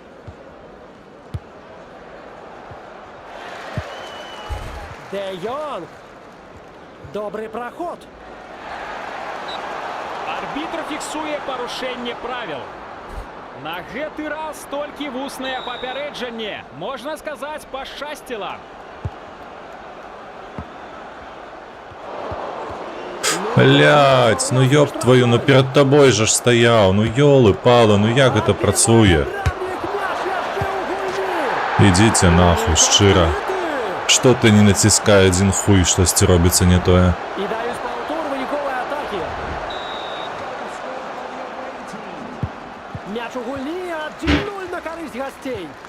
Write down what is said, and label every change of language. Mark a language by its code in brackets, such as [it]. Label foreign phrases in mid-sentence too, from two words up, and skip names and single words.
[ru] Де Йонг. Добрый проход. [be] Арбітр фіксуе парушэнне правіл. На гэты раз толькі вуснае папярэджанне. Можна сказаць, пашчасціла. [ru] Блять, ну ёб твою, ну перед тобой же ж стаяў, ну ёлы-палы, ну [be] як гэта працуе? Бравник, мяч яшчэ ў гульні. Ідзіце нахуй, шчыра. Што ты не націскай адзін хуй, штосьці робіцца не тое. І даюць паўтор выніковай атакі. Мяч у гульні, 1-0 на карысць гасцей.